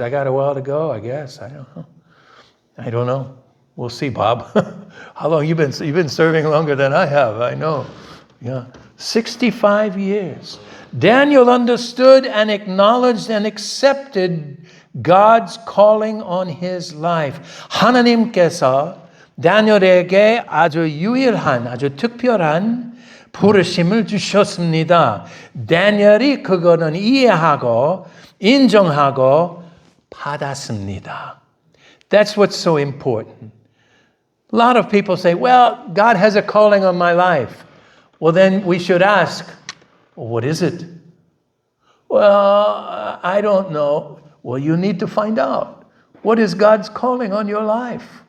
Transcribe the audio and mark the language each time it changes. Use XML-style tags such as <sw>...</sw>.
<en>I got a while to go, I guess. I don't know. We'll see, Bob. How long you've been serving longer than I have, I know. Yeah. 65 years. Daniel understood and acknowledged and accepted God's calling on his life.</en> <ko>하나님께서 다니엘에게 아주 유일한, 아주 특별한 부르심을 주셨습니다. 다니엘이 그거는 이해하고 인정하고 받았습니다.</ko> <en>That's what's so important. A lot of people say, well, God has a calling on my life. Well, then we should ask, well, what is it? Well, I don't know. Well, you need to find out. What is God's calling on your life?</en>